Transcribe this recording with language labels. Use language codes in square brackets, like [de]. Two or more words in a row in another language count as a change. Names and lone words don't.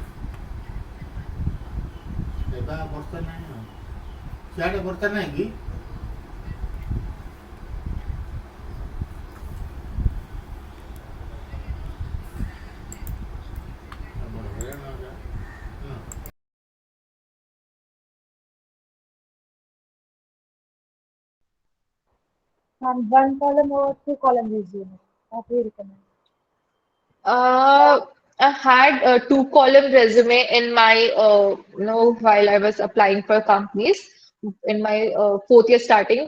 [or] ଏବେ ଆଉ ବର୍ଷା ନାହିଁ ଆଉ। ସିଆଡ଼େ ବର୍ଷା ନାହିଁ କି? ଆମର ହଇରାଣ ହେଲା। ହଁ। [en] And one column or two column resume. What do you recommend? I had a two-column resume in my, while I was applying for companies in my fourth year starting.